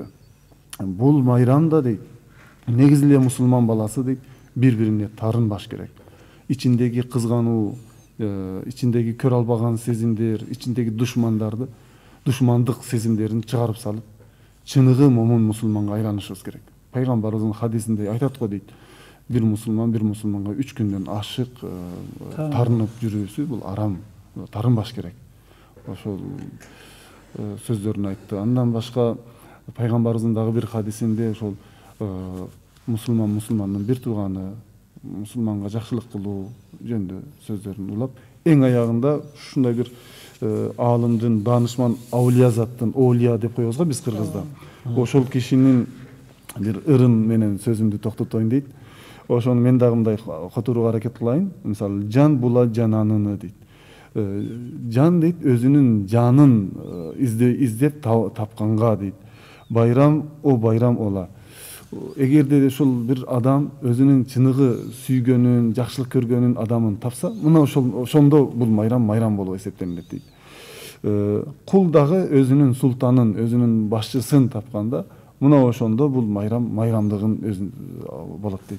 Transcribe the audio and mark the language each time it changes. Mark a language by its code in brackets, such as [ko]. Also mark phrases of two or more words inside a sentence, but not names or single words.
[ky] Бул майрамда дейт, негизи эле мусулман баласы дейт, бири-бирине тарынбаш керек. Ичиндеги кызгануу, ичиндеги көрө албаган сезимдер, ичиндеги душмандык сезимдерин чыгарып салып, чыныгы момун мусулманга айланышыбыз керек. Пайгамбарыбыздын хадисинде айтат го дейт, bir musulmanга 3 күндөн ашык тарынып жүрүүсү бул арам, тарынбаш керек. Ошол сөздөрүн айтты. Андан башка пайгамбарыбыздын дагы бир хадисинде ошол мусулмандын бир тууганы, мусулманга жакшылык кылуу жөнүндө сөздөрүн улап, эң аягында ушундай бир аалымдын, даанышман аулиязаттын, оолия деп коебуз го биз кыргызда. Ошол кишинин бир ырын менен сөзүмдү токтотоюн дейт. Ошону мен дагы мындай которууга аракет кылайын. Мисалы, [tr] Can bula cananını [ky] дейт. Жан дейт өзүнүн жанын издеп тапканга дейт. [tr] Bayram o bayram ola. [ky] Эгерде ошол бир адам өзүнүн чыныгы сүйгөнүн, жакшылык көргөнүн адамын тапса, мына ошондо бул майрам болуп эсептелинет дейт. Кул дагы өзүнүн султанын, өзүнүн башчысын тапканда, мына ошондо бул майрамдыгын өзүн болот дейт.